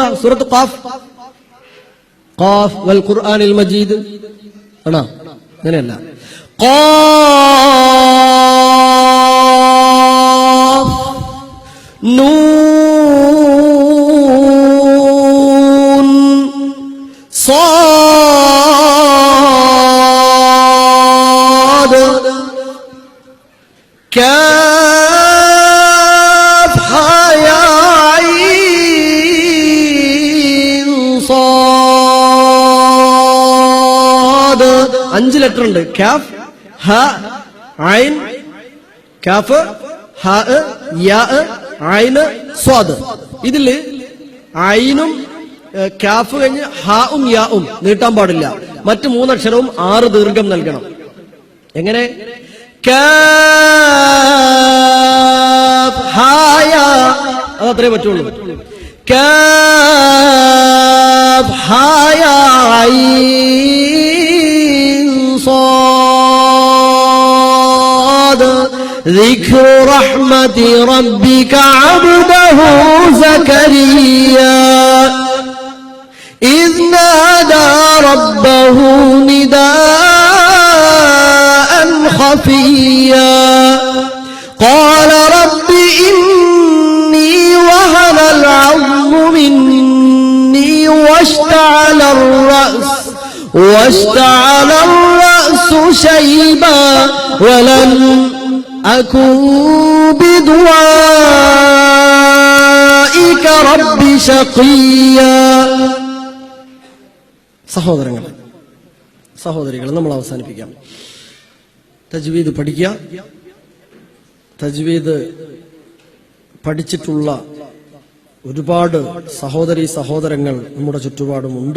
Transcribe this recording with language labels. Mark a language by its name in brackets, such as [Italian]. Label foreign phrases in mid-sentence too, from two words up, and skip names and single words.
[Malayalam] സൂറത്ത് ഖാഫ്, [Arabic] ق والقرآن المجيد [Malayalam] ആണോ? അങ്ങനെയല്ല. [Arabic] قاف نون صاد كاف يا عين صاد. [Malayalam] 5 ലെറ്റർ ഉണ്ട്. [Arabic] كاف ها عين كاف ها يا عين صاد. [Malayalam] ഇതില് ഐനും കാഫ് കഴിഞ്ഞ് ഹാവും യാവും നീട്ടാൻ പാടില്ല. മറ്റു 3 അക്ഷരവും 6 ദീർഘം നൽകണം. എങ്ങനെ? കാഫ് ഹായ, അതത്രേ പറ്റുള്ളൂ. [Arabic] كاف ها يا عين صاد. ذكر رحمة ربك عبده زكريا إذ نادى ربه نداء خفيا قال رب إني وهن العظم مني واشتعل الرأس شيبا ولم أكن بدعاء ربي شقيا. [Malayalam] സഹോദരികൾ നമ്മൾ അവസാനിപ്പിക്കാം. തജ്വീദ് പഠിക്കുക. തജ്വീദ് പഠിച്ചിട്ടുള്ള ഒരുപാട് സഹോദരീ സഹോദരങ്ങൾ നമ്മുടെ ചുറ്റുപാടുമുണ്ട്.